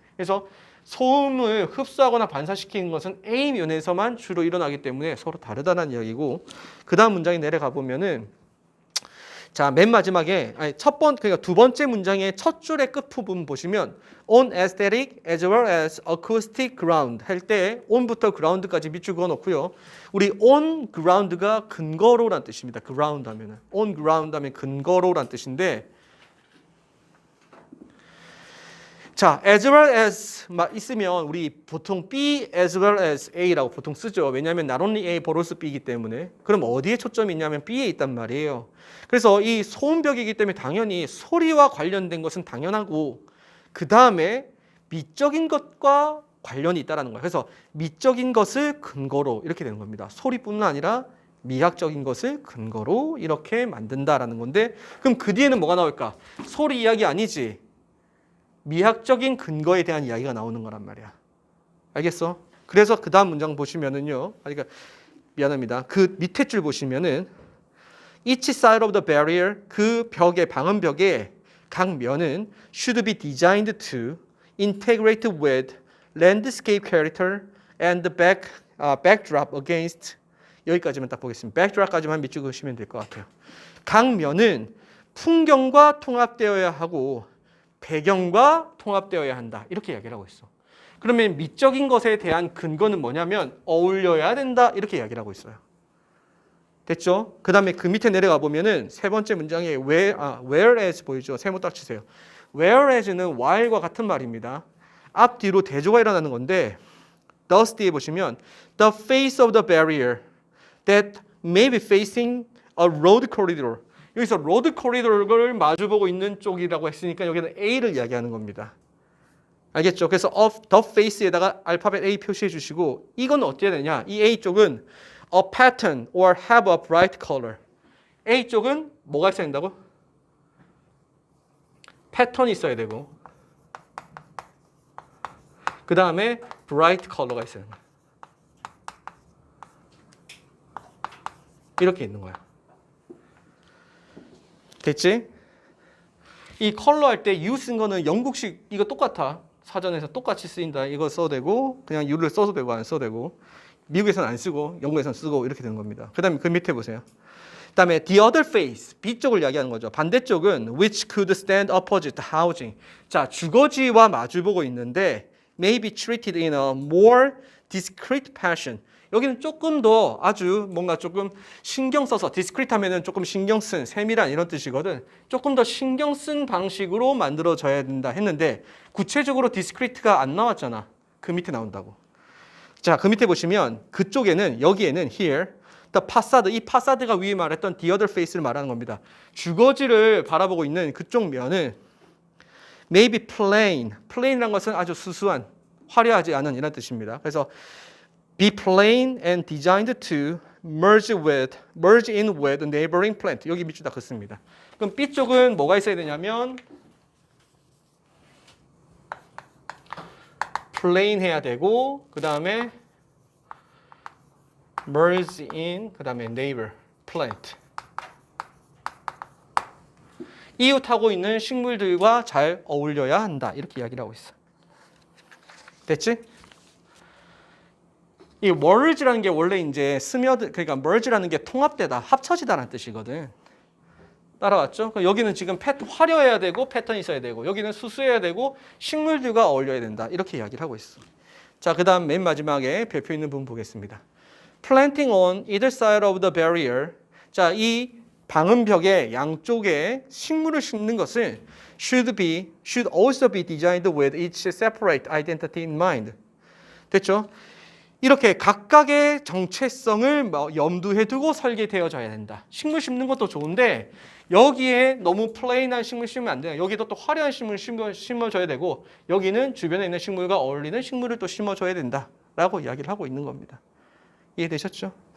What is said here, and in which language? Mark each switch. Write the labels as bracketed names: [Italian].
[Korean] 그래서 소음을 흡수하거나 반사시키는 것은 A 면에서만 주로 일어나기 때문에 서로 다르다는 이야기고, 그 다음 문장에 내려가 보면은, 자, 맨 마지막에 그러니까 두 번째 문장의 첫 줄의 끝 부분 보시면 [English] on aesthetic as well as acoustic ground [Korean] 할 때 on부터 ground까지 밑줄 그어 놓고요. 우리 on ground가 근거로란 뜻입니다. ground 하면은 on ground 하면 근거로란 뜻인데, 자, as well as 있으면 우리 보통 B as well as A라고 보통 쓰죠. 왜냐하면 [English] not only A, but also B [Korean] 이기 때문에. 그럼 어디에 초점이 있냐면 B에 있단 말이에요. 그래서 이 소음벽이기 때문에 당연히 소리와 관련된 것은 당연하고, 그 다음에 미적인 것과 관련이 있다는 거예요. 그래서 미적인 것을 근거로 이렇게 되는 겁니다. 소리뿐만 아니라 미학적인 것을 근거로 이렇게 만든다라는 건데, 그럼 그 뒤에는 뭐가 나올까? 소리 이야기 아니지. 미학적인 근거에 대한 이야기가 나오는 거란 말이야. 알겠어? 그래서 그 다음 문장 보시면은요. 그러니까 미안합니다. 그 밑에 줄 보시면은 [English] each side of the barrier, [Korean] 그 벽의 방음벽의 각 면은 [English] should be designed to integrate with landscape character and the backdrop against, [Korean] 여기까지만 딱 보겠습니다. backdrop까지만 밑줄 그으시면 될 것 같아요. 각 면은 풍경과 통합되어야 하고 배경과 통합되어야 한다. 이렇게 이야기를 하고 있어. 그러면 미적인 것에 대한 근거는 뭐냐면 어울려야 된다. 이렇게 이야기를 하고 있어요. 됐죠? 그 다음에 그 밑에 내려가 보면은 세 번째 문장에 whereas 보이죠? 세모 딱 치세요. whereas는 while과 같은 말입니다. 앞뒤로 대조가 일어나는 건데 [English] thus [Korean] 뒤에 보시면 [English] the face of the barrier that may be facing a road corridor. [Korean] 여기서 road corridor을 마주보고 있는 쪽이라고 했으니까 여기는 A를 이야기하는 겁니다. 알겠죠? 그래서 of the face에다가 알파벳 A 표시해 주시고 이건 어떻게 되냐? 이 A 쪽은 [English] a pattern or have a bright color. [Korean] A 쪽은 뭐가 있어야 된다고? 패턴이 있어야 되고 그 다음에 bright color가 있어야 된다. 이렇게 있는 거야. 됐지? 이 컬러 할 때 U 쓴 거는 영국식 이거 똑같아. 사전에서 똑같이 쓰인다. 이거 써도 되고 그냥 U를 써도 되고 안 써도 되고 미국에서는 안 쓰고 영국에서는 쓰고 이렇게 되는 겁니다. 그 다음에 그 밑에 보세요. 그 다음에 the other face, B쪽을 이야기하는 거죠. 반대쪽은 [English] which could stand opposite housing. [Korean] 자, 주거지와 마주보고 있는데 [English] may be treated in a more discreet fashion. [Korean] 여기는 조금 더 아주 뭔가 조금 신경 써서 discreet 하면은 조금 신경 쓴, 세밀한 이런 뜻이거든. 조금 더 신경 쓴 방식으로 만들어져야 된다 했는데 구체적으로 discreet가 안 나왔잖아. 그 밑에 나온다고. 자, 그 밑에 보시면 그쪽에는 여기에는 [English] here the facade, [Korean] 이 파사드가 위에 말했던 [English] the other face [Korean] 를 말하는 겁니다. 주거지를 바라보고 있는 그쪽 면은 [English] maybe plain, [Korean] plain이란 것은 아주 수수한, 화려하지 않은 이런 뜻입니다. 그래서 [English] be plain and designed to merge in with a neighboring plant. [Korean] 여기 밑줄 다 긋습니다. 그럼 B 쪽은 뭐가 있어야 되냐면 plain 해야 되고 그 다음에 merge in 그 다음에 neighbor plant. 이웃하고 있는 식물들과 잘 어울려야 한다. 이렇게 이야기를 하고 있어. 됐지? 이 merge라는 게 원래 이제 그러니까 merge라는 게 통합되다, 합쳐지다라는 뜻이거든. 따라왔죠? 여기는 지금 화려해야 되고 패턴이 있어야 되고 여기는 수수해야 되고 식물들과 어울려야 된다. 이렇게 이야기를 하고 있어. 자, 그다음 맨 마지막에 별표 있는 부분 보겠습니다. [English] Planting on either side of the barrier. [Korean] 자, 이 방음벽의 양쪽에 식물을 심는 것은 [English] should also be designed with each separate identity in mind. [Korean] 됐죠? 이렇게 각각의 정체성을 염두에 두고 설계되어져야 된다. 식물 심는 것도 좋은데 여기에 너무 플레인한 식물 심으면 안 돼요. 여기도 또 화려한 식물 심어줘야 되고 여기는 주변에 있는 식물과 어울리는 식물을 또 심어줘야 된다라고 이야기를 하고 있는 겁니다. 이해되셨죠?